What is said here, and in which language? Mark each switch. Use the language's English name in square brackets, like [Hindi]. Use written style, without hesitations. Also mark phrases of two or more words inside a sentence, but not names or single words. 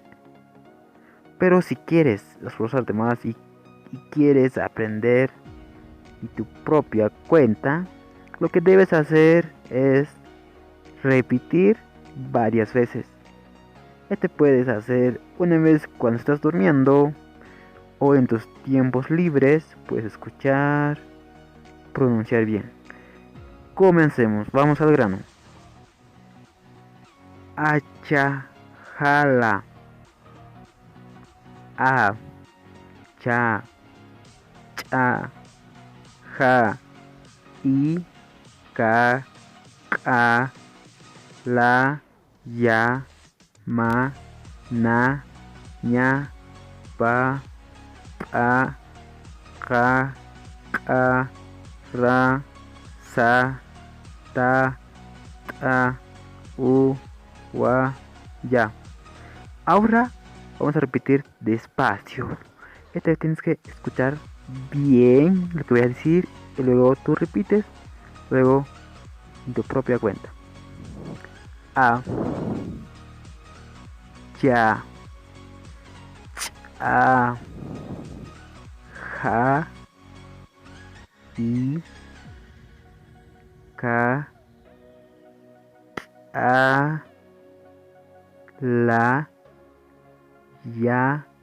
[Spanish] Pero si quieres esforzarte más y quieres aprender y tu propia cuenta, lo que debes hacer es repetir varias veces. Este puedes hacer una vez cuando estás durmiendo o en tus tiempos libres, puedes escuchar, pronunciar bien. Comencemos, vamos al grano. [Quechua] Achajala. A, cha, cha, ja, I, ka, ka, la, ya, ma, na, ña, pa, pa, ka, ka, ra, sa, ta, ta, u, wa, ya. [Spanish] Ahora vamos a repetir despacio. Esta vez tienes que escuchar bien lo que voy a decir y luego tú repites, luego en tu propia cuenta. [Quechua] A, ya, a, ja, i, ka, a, la, ya,